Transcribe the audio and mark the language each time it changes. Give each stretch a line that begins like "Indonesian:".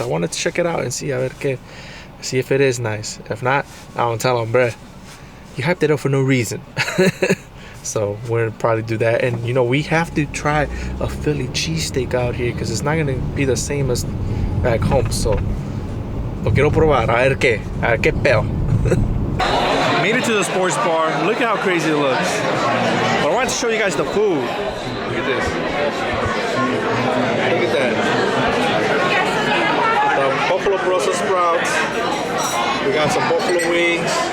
English: I wanted to check it out and see
Spanish: a ver qué,
English: see if it is nice. If not, I don't tell him, bruh, you hyped it up for no reason. So we're gonna probably do that, and you know, we have to try a Philly cheesesteak out here because it's not gonna be the same as back home.
Spanish: So lo quiero probar, a ver qué pedo.
English: Made it to the sports bar. Look at how crazy it looks. But I wanted to show you guys the food. Look at this. Look at that. The buffalo Brussels sprouts. We got some buffalo wings.